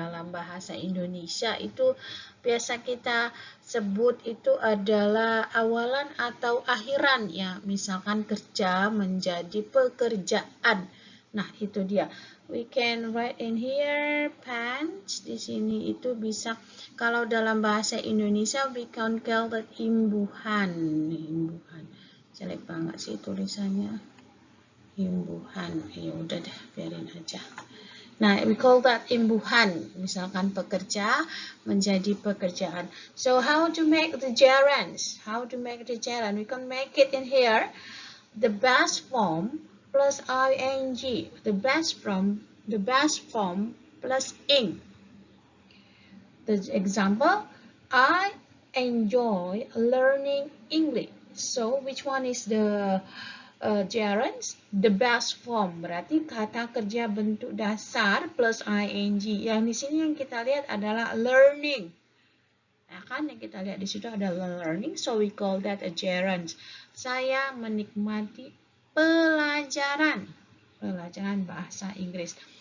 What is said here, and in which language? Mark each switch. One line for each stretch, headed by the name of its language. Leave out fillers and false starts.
Indonesian: Dalam bahasa Indonesia itu biasa kita sebut itu adalah awalan atau akhiran ya. Misalkan kerja menjadi pekerjaan. Nah, itu dia.
English: We can write in here pants.
Indonesian: Di sini itu bisa, kalau dalam bahasa Indonesia
English: we can call that
Indonesian: imbuhan. Imbuhan. Jelek banget sih tulisannya. Imbuhan, ya udah deh, biarin aja. Nah,
English: we call that
Indonesian: imbuhan, misalkan pekerja menjadi pekerjaan.
English: So how to make the gerunds? How to make the gerund? We can make it in here. The best form plus ing. The best form plus ing. The example, I enjoy learning English. So which one is the gerunds? The best form
Indonesian: berarti kata kerja bentuk dasar plus ing. Yang di sini yang kita lihat adalah learning. Nah, kan yang kita lihat di situ adalah learning,
English: so we call that a gerund.
Indonesian: Saya menikmati pelajaran bahasa Inggris.